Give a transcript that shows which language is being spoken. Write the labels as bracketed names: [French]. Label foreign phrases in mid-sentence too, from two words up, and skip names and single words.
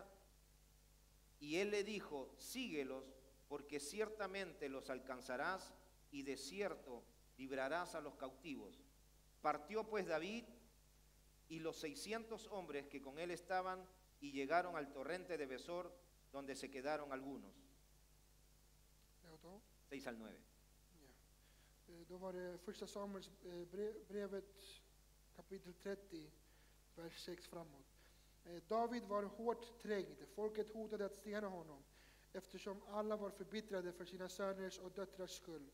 [Spanish] Y él le dijo, síguelos, porque ciertamente los alcanzarás, y de cierto librarás a los cautivos. Partió pues David y los 600 hombres que con él estaban, y llegaron al torrente de Besor, donde se quedaron algunos. 6 al 9. [Swedish] Ja. Då var det första Samuels brevet kapitel 30, vers 6 framåt. David var hårt trängd, folket hotade att stena honom, eftersom alla var förbittrade för sina söners och döttrars skull.